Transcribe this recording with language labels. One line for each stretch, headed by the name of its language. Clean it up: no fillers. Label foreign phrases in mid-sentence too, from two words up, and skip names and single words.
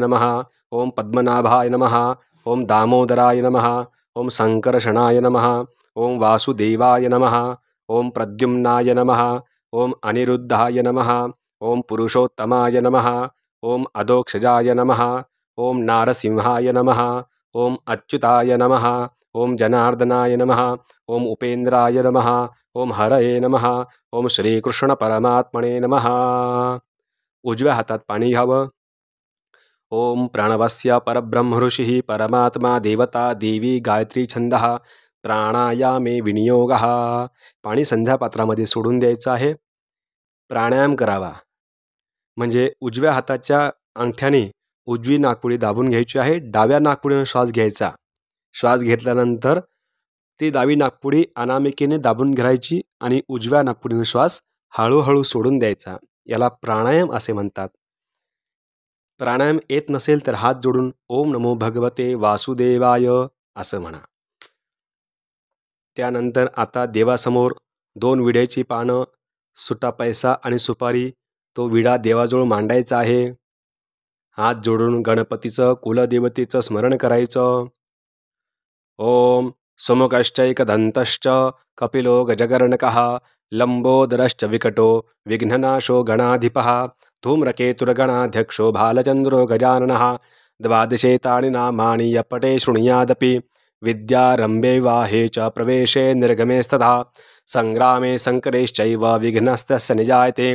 Sanskrit: नमः, ओम पद्मनाभाय नमः, ओम दामोदराय नमः, ओम संकर्षणाय नमः, ओम वासुदेवाय नमः, ओम प्रद्युम्नाय नमः, ओम अनिरुद्धाय नमः, ओम पुरुषोत्तमाय नमः, ओम अधोक्षजाय नमः, ओम नारसिंहाय नमः, ओम अच्युताय नमः, ओम जनार्दनाय नमः, ओम उपेंद्राय नमः, ओम हरये नमः, ओम श्रीकृष्ण परमात्मने नमः.
Marathi: उजव्या हातात पाणी घ्यावं.
Sanskrit: ओम प्रणवस्य परब्रह्म ऋषिः परमात्मा देवता देवी गायत्री छंदः प्राणायामे विनियोगः.
Marathi: पाणी संध्यापात्रामध्ये सोडून द्यायचं आहे. प्राणायाम करावा. म्हणजे उजव्या हाताच्या अंगठ्याने उजवी नाकपुडी दाबून घ्यायची आहे. डाव्या नाकपुडीने श्वास घ्यायचा. श्वास घेतल्यानंतर ती डावी नाकपुडी अनामिकेने दाबून घ्यायची आणि उजव्या नाकपुडीने श्वास हळूहळू सोडून द्यायचा. याला प्राणायाम असे म्हणतात. प्राणायाम येत नसेल तर हात जोडून
Sanskrit: ओम नमो भगवते वासुदेवाय
Marathi: असं म्हणा. त्यानंतर आता देवासमोर 2 विड्याची पानं, सुटा पैसा आणि सुपारी तो विडा देवाजवळ मांडायचा आहे. हात जोडून गणपतीचं कुलदेवतेचं स्मरण करायचं.
Sanskrit: ओम सुमुखश्चैकदंतश्च कपिलो गजगर्णकः लंबोदरश्च विकटो विघ्ननाशो गणाधिपः धूम्रकेतुर्गणाध्यक्षो भालचंद्रो गजाननः 12 तानि नामानि यपटे शृणुयादपि विद्यारंभे वाहे च प्रवेशे निर्गमे तथा संग्रामे संकरेश्चैव विघ्नस्तस्य निजायते.